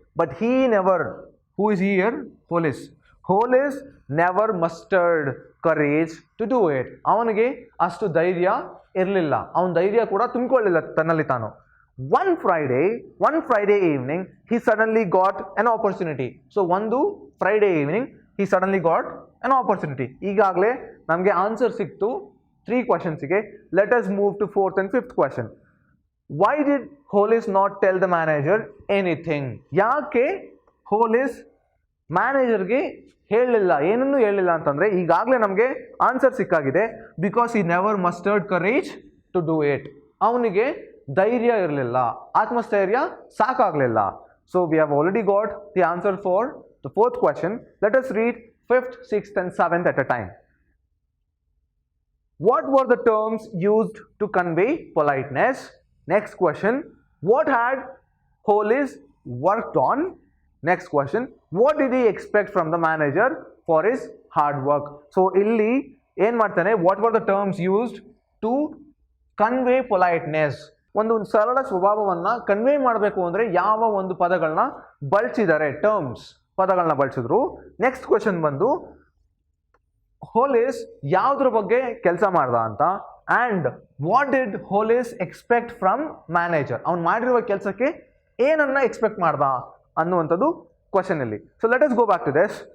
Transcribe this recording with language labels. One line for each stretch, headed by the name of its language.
English: But who is here? Hollis never mustered courage to do it.
Kannada: ಅವನಿಗೆ ಅಷ್ಟು ಧೈರ್ಯ ಇರಲಿಲ್ಲ, ಅವನ ಧೈರ್ಯ ಕೂಡ ತುಂಬಿಕೊಳ್ಳಿಲ್ಲ ತನ್ನಲ್ಲಿ ತಾನು.
English: One Friday evening, he suddenly got an opportunity. So, ಒಂದು Friday evening, he suddenly got an opportunity.
Kannada: ಈಗಾಗಲೇ ನಮಗೆ ಆನ್ಸರ್ ಸಿಕ್ತು 3 ಕ್ವಶನ್ಸ್ಗೆ.
English: Let us move to 4th and 5th question. Why did Hollis not tell the manager anything?
Kannada: ಯಾಕೆ police ಮ್ಯಾನೇಜರ್ಗೆ ಏನನ್ನೂ ಹೇಳಿಲ್ಲ ಅಂತಂದರೆ ಈಗಾಗಲೇ ನಮಗೆ answer ಸಿಕ್ಕಾಗಿದೆ.
English: Because he never mustered courage to do it.
Kannada: ಅವನಿಗೆ ಧೈರ್ಯ ಇರಲಿಲ್ಲ, ಆತ್ಮಸ್ಥೈರ್ಯ ಸಾಕಾಗಲಿಲ್ಲ.
English: So we have already got the answer for the 4th question. Let us read 5th, 6th and 7th at a time. What were the terms used to convey politeness? Next question. What had Hollis worked on? Next question. What did he expect from the manager for his hard work? So
Kannada: ಇಲ್ಲಿ ಏನು ಮಾಡ್ತಾನೆ,
English: what were the terms used to convey politeness?
Kannada: ಒಂದು ಸರಳ ಸ್ವಭಾವವನ್ನು convey ಮಾಡಬೇಕು ಅಂದರೆ ಯಾವ ಒಂದು ಪದಗಳನ್ನ ಬಳಸಿದ್ದಾರೆ, ಪದಗಳನ್ನ ಬಳಸಿದ್ರು. ನೆಕ್ಸ್ಟ್ ಕ್ವೆಶನ್ ಬಂದು ಹೋಲಿಸ್ ಯಾವುದ್ರ ಬಗ್ಗೆ ಕೆಲಸ ಮಾಡ್ದ ಅಂತ,
English: and what did Hollis expect from manager,
Kannada: ಅವ್ನು ಮಾಡಿರುವ ಕೆಲಸಕ್ಕೆ ಏನನ್ನ ಎಕ್ಸ್ಪೆಕ್ಟ್ ಮಾಡ್ದ ಅನ್ನುವಂಥದ್ದು ಕ್ವೆಶನ್ ಇಲ್ಲಿ.
English: So let us go back to this.